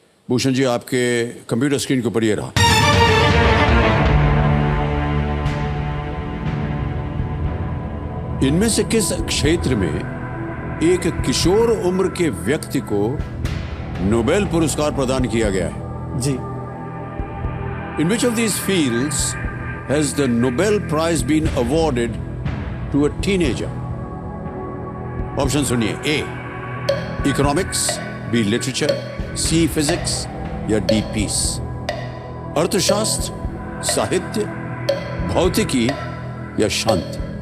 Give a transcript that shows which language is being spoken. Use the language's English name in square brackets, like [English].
[Hindi] भूषण जी, आपके computer screen के ऊपर ये रहा। इनमें से किस क्षेत्र में एक किशोर उम्र के व्यक्ति को नोबेल पुरस्कार प्रदान किया गया है? जी। [English] In which of these fields has the Nobel Prize been awarded to a teenager? [Hindi] Option सुनिए, ए इकोनॉमिक्स, बी लिटरेचर, सी फिजिक्स या डी पीस। अर्थशास्त्र, साहित्य, भौतिकी या शांति।